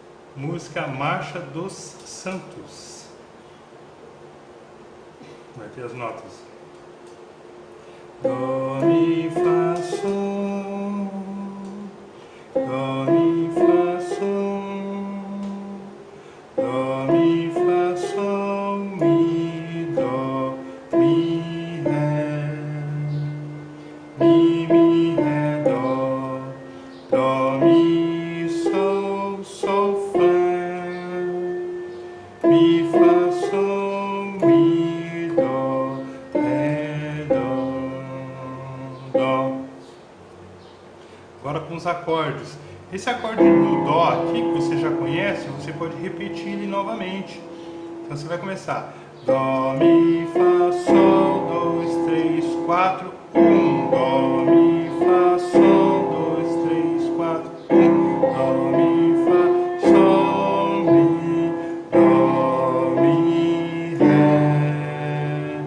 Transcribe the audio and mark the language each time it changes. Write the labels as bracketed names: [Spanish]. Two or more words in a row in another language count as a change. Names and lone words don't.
[Portuguese] Música Marcha dos Santos. Vai ter as notas. Dó, mi, fá, sol. Dó, mi, fá, sol. Dó, mi, fá, sol, mi, dó, mi, ré. Mi, ré, dó. Dó, mi, sol, sol, fá. Mi, fá, sol, mi, dó, ré, dó, dó. Agora com os acordes. Esse acorde do dó aqui, que você já conhece, você pode repetir ele novamente. Então você vai começar. Dó, mi, fá, sol, 2, 3, 4, 1. Dó, mi, fá, sol, 2, 3, 4, 1. Dó, mi, fá, sol, mi, dó, mi, ré.